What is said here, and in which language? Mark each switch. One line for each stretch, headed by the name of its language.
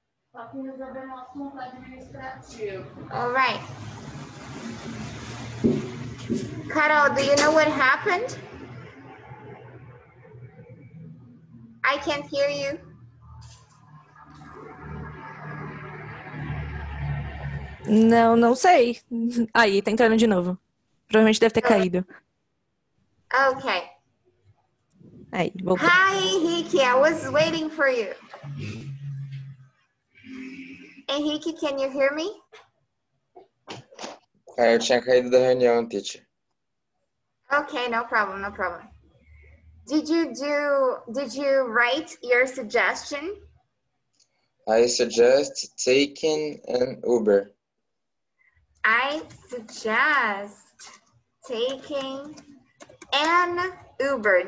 Portuguese: Só que resolver um assunto administrativo.
English: All right. Carol, do you know what happened? I can't hear you.
Portuguese: Não sei. Aí, tá entrando de novo. Provavelmente deve ter caído.
English: Okay.
Portuguese: Aí, voltou.
English: Hi, Henrique. I was waiting for you. Henrique, can you hear me?
Portuguese: Eu tinha caído da reunião, teacher.
English: Okay, no problem, no problem. Did you write your suggestion? I suggest taking an Uber. I suggest taking an Uber.